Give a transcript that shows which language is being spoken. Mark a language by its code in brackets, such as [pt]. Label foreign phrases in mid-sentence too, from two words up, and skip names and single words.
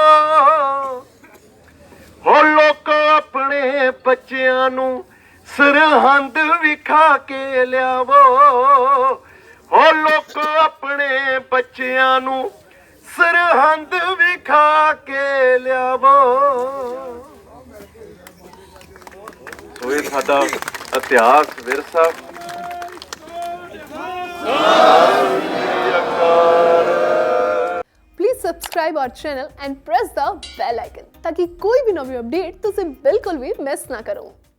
[pa] ਹੋ ਲੋਕੋ ਅਪਣੇ ਬੱਚਿਆਂ ਨੂੰ ਸਰਹੰਦ ਵਿਖਾ ਕੇ ਲਿਆਵੋ ਹੋ ਲੋਕੋ ਅਪਣੇ ਬੱਚਿਆਂ ਨੂੰ ਸਰਹੰਦ ਵਿਖਾ ਕੇ ਲਿਆਵੋ ਇਹ ਸਾਡਾ ਇਤਿਹਾਸ ਵਿਰਸਾ। [en] Please subscribe our channel and press the bell icon [hi] ताकि कोई भी नवी अपडेट तुझे बिल्कुल भी मिस ना करो।